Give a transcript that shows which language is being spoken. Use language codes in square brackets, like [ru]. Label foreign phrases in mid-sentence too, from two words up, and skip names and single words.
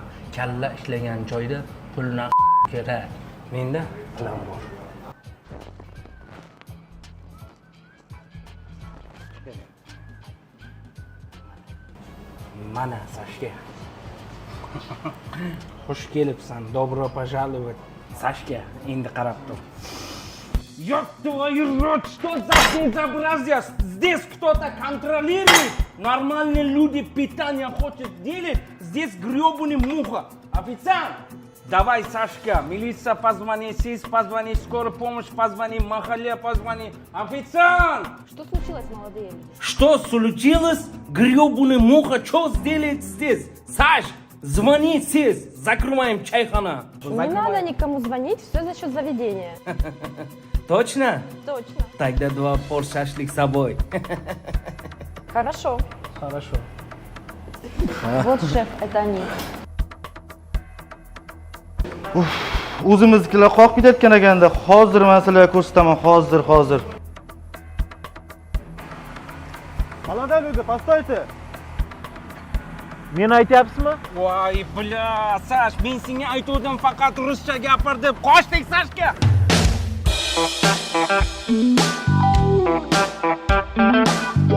[uz] Kalla ishlagan joyda pulni kerak. Menda plan bor. Mana Sashka. Xush kelibsan. [ru] Добро пожаловать. [uz] Sashka, endi qarab tur. [ru] Ёб твою рот, что за безобразие? Здесь кто-то контролирует. Нормальные люди питание хотят делать. Здесь грёбаный муха. Официант! Давай, Сашка, милиция позвони, СИС позвони, скорая помощь позвони, махале позвони. Официант! Что случилось, молодые? Что случилось? Грёбаный муха, что сделает здесь? Саш, звони, СИС, закрываем чайхана. Не надо никому звонить, все за счет заведения. Точно? Точно. Тогда 2 пор шашлык с собой. Хорошо. Хорошо. Вот шеф, это они. [uz] O'zimiznikilar qoqib ketayotgan ekanda, hozir men sizlarga ko'rsataman, hozir. [ru] Молодой люди, постойте. [uz] Meni aytyapsizmi? Voy, bля, Sash, men senga aytuvdim faqat ruscha gapir deb. Qochdik, Sashka.